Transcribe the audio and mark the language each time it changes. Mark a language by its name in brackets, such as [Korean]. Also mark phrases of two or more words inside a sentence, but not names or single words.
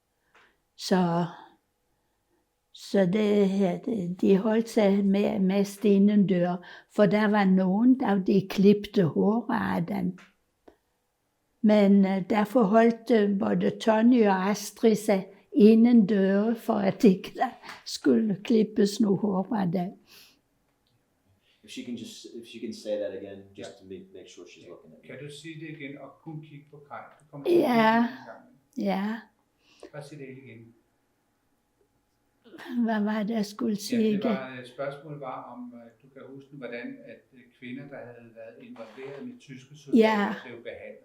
[Danish] Så de holdt sig mest indendør, for der var nogen, der de klippede håret af dem. Men derfor holdt både Tony og Astrid sig indendør, for at ikke der skulle klippes noget hår af dem. [English] If she can say that again, just to make sure she's looking at me. [Danish] Kan du sige det igen og kun kigge på Kaj? Ja. Ja. Bare sig det igen. Hvad var det, jeg skulle sige? Spørgsmålet var, om du kan huske, hvordan at kvinder, der havde været involveret med tyske soldater, blev behandlet.